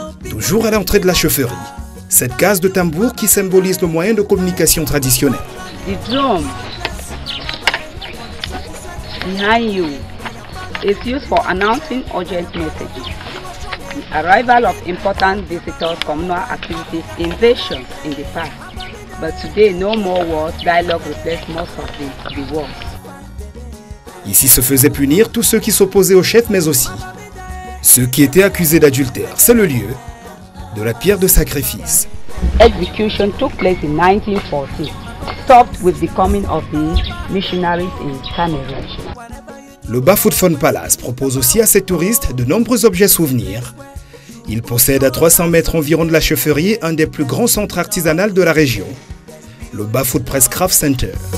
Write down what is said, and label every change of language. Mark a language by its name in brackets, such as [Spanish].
[French] Toujours à l'entrée de la chefferie, cette case de tambour qui symbolise le moyen de communication traditionnel. [English] The drum behind you is used for announcing urgent messages, the arrival of important visitors, communal activities, invasions in the past. But today, no more words, dialogue replaces most of the words. [French] Ici se faisaient punir tous ceux qui s'opposaient au chef, mais aussi ceux qui étaient accusés d'adultère. C'est le lieu de la pierre de sacrifice. [English] Execution took place in 1940, stopped with the coming of the missionaries in Cameroon. [French] Le Bafokeng Palace propose aussi à ses touristes de nombreux objets souvenirs. Il possède à 300 mètres environ de la chefferie un des plus grands centres artisanaux de la région, le Bafut Press Craft Center.